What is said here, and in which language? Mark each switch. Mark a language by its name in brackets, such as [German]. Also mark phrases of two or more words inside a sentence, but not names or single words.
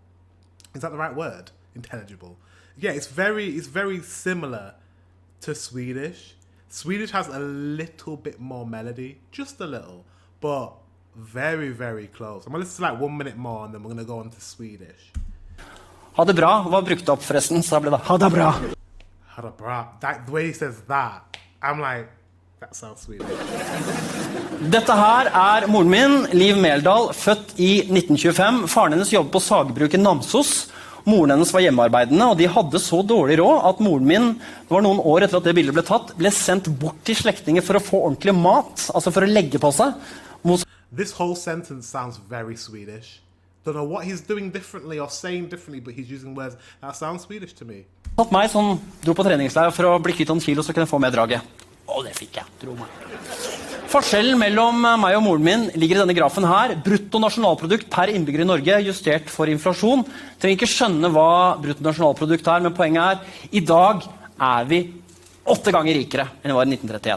[English] Is that the right word? Intelligible. Yeah, it's very similar to Swedish. Swedish has a little bit more melody, just a little, but very, very close. I'm going to listen to like 1 minute more and then we're going to go on to Swedish. [Norwegian] Ha det bra var brukt opp forresten, så ble det ha det bra. Ha det bra. [English] The way he says that, I'm like, that sounds Swedish. [Norwegian] Dette her er moren min, Liv Meldal, født i 1925. Faren hennes jobbet på sagbruket Namsos. Moren hennes var hjemmearbeidende, og de hadde så dårlig råd at moren min, det var noen år etter at det bildet ble tatt, ble sendt bort til slektninger for å få ordentlig mat, altså for å legge på seg. [English] This whole sentence sounds very Swedish. Don't know what he's doing differently or saying differently, but he's using words that sound Swedish to me. [Norwegian] Tatt meg som dro på treningsleir for å bli kvitt noen kilo så kunne jeg få med draget. Og det fikk jeg, tro meg. Forskjellen mellom meg og moren min ligger i denne grafen her. Brutto nasjonalprodukt per innbygger i Norge, justert for inflasjon. Trenger ikke skjønne hva brutto nasjonalprodukt er, men poenget er, i dag er vi 8 ganger rikere enn vi var i 1931.